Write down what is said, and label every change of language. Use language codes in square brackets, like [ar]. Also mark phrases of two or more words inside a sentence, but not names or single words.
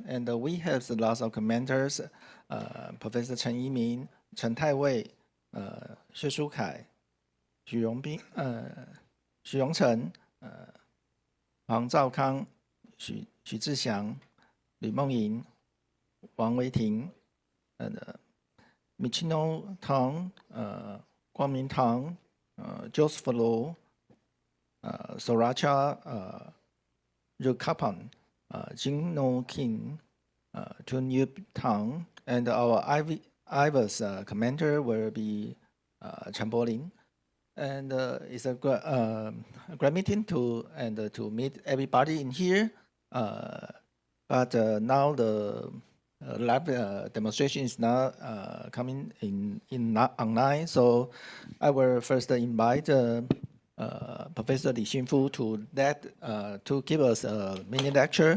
[en] And we have lots of commenters, Professor Chen Yiming, Chen Taiwei, Xue Shukai, Xu Rongbing, Xu Rongchen, 黄兆康、许志祥、吕梦莹、王维婷、Michino Tang、光明堂、Joseph Lo、Soracha Rukapan、Jingno King、Tun Yup Tang, and our Ivers commenter will be Chen Bolin. And it's a great meeting to meet everybody in here. But now the lab demonstration is not coming in not online, so I will first invite Professor Li Xinfu to give us a mini lecture.